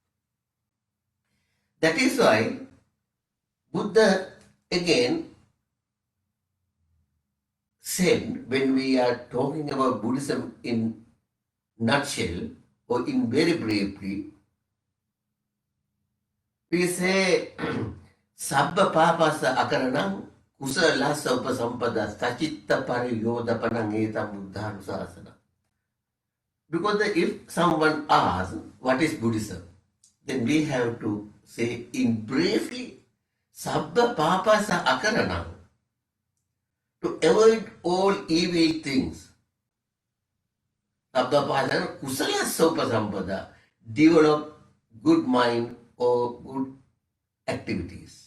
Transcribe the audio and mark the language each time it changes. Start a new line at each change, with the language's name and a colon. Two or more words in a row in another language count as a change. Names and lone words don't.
English: That is why Buddha again said, when we are talking about Buddhism in nutshell or in very briefly, we say
Pali: Sabba Papasa Akaranam Kusalasa Upasampada Sachitta Pariyodapanam Etam Buddhanusasana.
English: Because if someone asks what is Buddhism, then we have to say in briefly,
Pali: Sabba Papasa Akaranam,
English: to avoid all evil things.
Pali: Sabba Papasa Kusala Sopasampada,
English: develop good mind or good activities.